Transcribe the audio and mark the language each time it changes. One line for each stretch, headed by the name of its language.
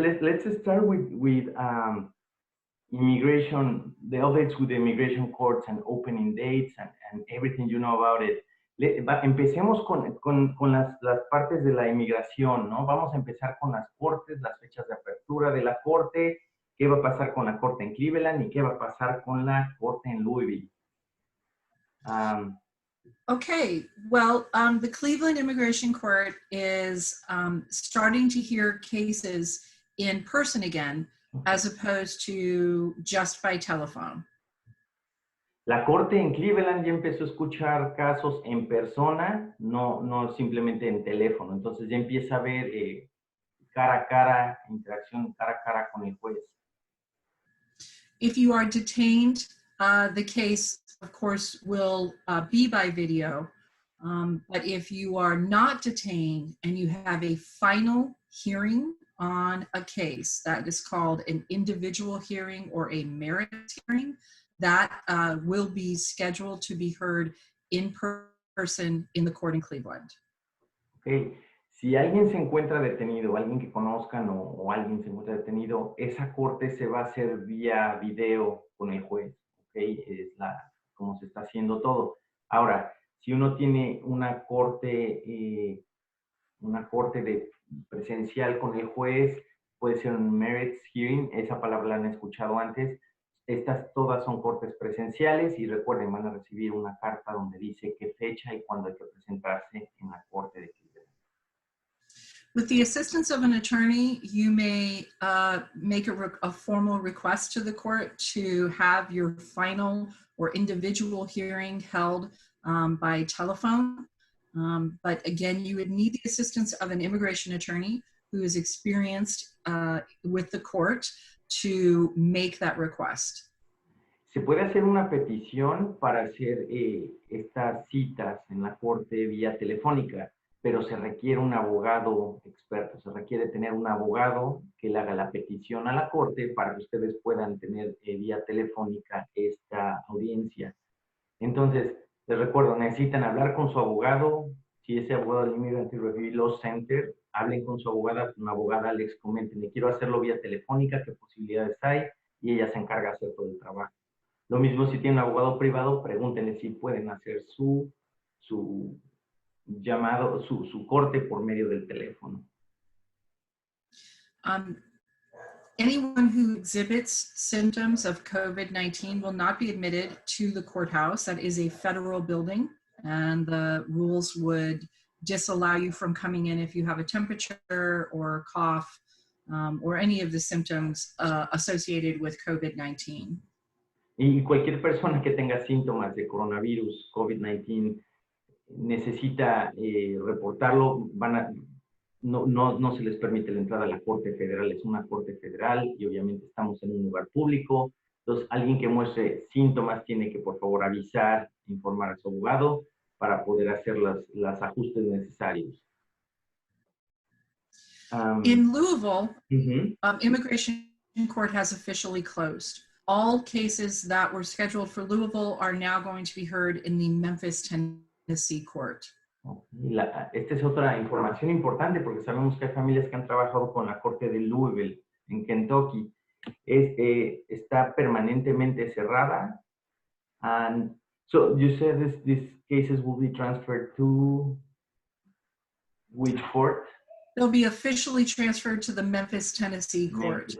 English: Let's start with immigration, the updates with the immigration courts and opening dates and everything you know about it.
Spanish: Empecemos con las partes de la inmigración, ¿no? Vamos a empezar con las cortes, las fechas de apertura de la corte, qué va a pasar con la corte en Cleveland y qué va a pasar con la corte en Louisville.
English: Okay, well, the Cleveland Immigration Court is starting to hear cases in person again, as opposed to just by telephone.
Spanish: La corte en Cleveland ya empezó a escuchar casos en persona, no simplemente en teléfono. Entonces ya empieza a ver cara a cara, interacción cara a cara con el juez.
English: If you are detained, the case, of course, will be by video. But if you are not detained and you have a final hearing on a case, that is called an individual hearing or a merits hearing, that will be scheduled to be heard in person in the court in Cleveland. Okay.
Spanish: Si alguien se encuentra detenido, alguien que conozcan o alguien se encuentra detenido, esa corte se va a hacer vía video con el juez. Okay. Es como se está haciendo todo. Ahora, si uno tiene una corte de presencial con el juez, puede ser un merits hearing, esa palabra la han escuchado antes. Estas todas son cortes presenciales y recuerden, van a recibir una carta donde dice qué fecha y cuándo hay que presentarse en la corte de Cleveland.
English: With the assistance of an attorney, you may make a formal request to the court to have your final or individual hearing held by telephone. But again, you would need the assistance of an immigration attorney who is experienced with the court to make that request.
Spanish: Se puede hacer una petición para hacer estas citas en la corte vía telefónica, pero se requiere un abogado experto, se requiere tener un abogado que le haga la petición a la corte para que ustedes puedan tener vía telefónica esta audiencia. Entonces, les recuerdo, necesitan hablar con su abogado. Si ese abogado del Immigrant and Refugee Law Center, hablen con su abogada, una abogada les comenten, le quiero hacerlo vía telefónica, qué posibilidades hay, y ella se encarga de hacer todo el trabajo. Lo mismo si tienen un abogado privado, pregúntenle si pueden hacer su llamado, su corte por medio del teléfono.
English: Anyone who exhibits symptoms of COVID-19 will not be admitted to the courthouse. That is a federal building, and the rules would disallow you from coming in if you have a temperature or cough or any of the symptoms associated with COVID-19.
Spanish: Y cualquier persona que tenga síntomas de coronavirus, COVID-19, necesita reportarlo. No se les permite la entrada a la Corte Federal, es una Corte Federal y obviamente estamos en un lugar público. Entonces, alguien que muestre síntomas tiene que, por favor, avisar, informar a su abogado para poder hacer los ajustes necesarios.
English: In Louisville, Immigration Court has officially closed. All cases that were scheduled for Louisville are now going to be heard in the Memphis, Tennessee Court.
Spanish: Esta es otra información importante porque sabemos que hay familias que han trabajado con la corte de Louisville en Kentucky. Está permanentemente cerrada.
English: And so you said these cases will be transferred to which court? They'll be officially transferred to the Memphis, Tennessee Court.